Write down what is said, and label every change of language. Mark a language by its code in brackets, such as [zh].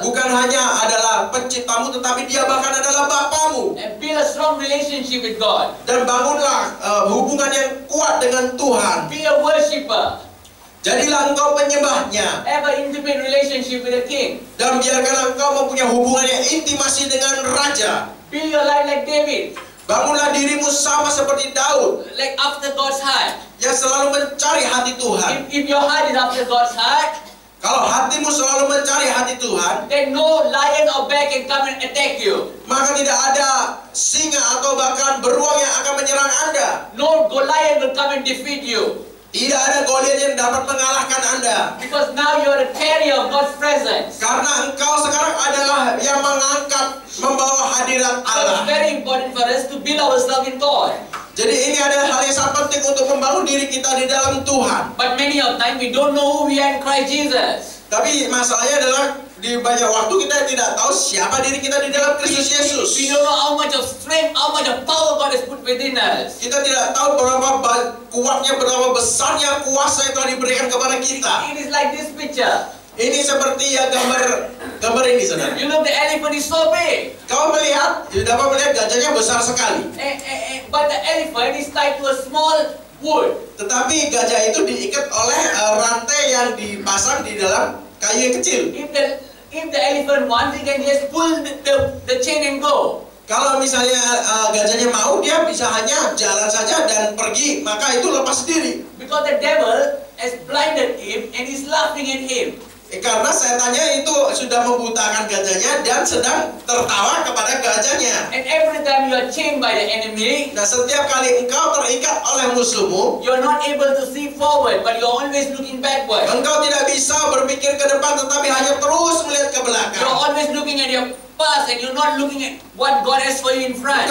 [id] bukan hanya adalah penciptamu, tetapi Dia bahkan adalah Bapamu. [en] And build a strong relationship with God. [id] Dan bangunlah hubungan yang kuat dengan Tuhan. [en] Be a worshipper. [id] Jadilah engkau penyembahnya. [en] Have an intimate relationship with the king. [id] Dan biarkan engkau mempunyai hubungan yang intimasi dengan raja. [en] Build your life like David. [id] Bangunlah dirimu sama seperti Daud, [en] Like after God's heart. [id] yang selalu mencari hati Tuhan. [en] If your heart is after God's heart, [id] Kalau hatimu selalu mencari hati Tuhan, [en] then no lion or bear can come and attack you. [id] maka tidak ada singa atau bahkan beruang yang akan menyerang Anda. [en] No Goliath will come and defeat you. [id] Tidak ada Goliat yang dapat mengalahkan Anda. [en] Because now you are a carrier of God's presence. [id] Karena engkau sekarang adalah yang mengangkat, membawa hadirat [en] So it's [id] Allah. [en] very important for us to build ourselves in God. [id] Jadi ini adalah hal yang sangat penting untuk membangun diri kita di dalam Tuhan. [en] But many of times we don't know who we are in Christ Jesus. [id] Tapi masalahnya adalah di banyak waktu kita tidak tahu siapa diri kita di dalam Kristus Yesus. [en] We don't know how much of strength, how much of power God has put within us. [id] Kita tidak tahu berapa kuatnya, berapa besarnya kuasa yang telah diberikan kepada kita. [en] It is like this picture. [id] Ini seperti ya gambar ini, saudara. [en] You know the elephant is so big. [id] Kau melihat, dapat melihat gajahnya besar sekali. [en] But the elephant is tied to a small wood. [id] Tetapi gajah itu diikat oleh rantai yang dipasang di dalam kayu yang kecil. [en] If the elephant wants, he can just pull the chain and go. [id] Kalau misalnya gajahnya mau, dia bisa hanya jalan saja dan pergi, maka itu lepas sendiri. [en] Because the devil has blinded him and is laughing at him. [id] Karena setannya itu sudah membutakan gajahnya dan sedang tertawa kepada gajahnya. [en] And every time you are chained by the enemy, [id] Nah, setiap kali engkau terikat oleh musuhmu, [en] you are not able to see forward, but you are always looking backward. [id] engkau tidak bisa berpikir ke depan, tetapi hanya terus melihat ke [en] You [id] belakang. [en] are always looking at your past and you're not looking at what God has for you in front.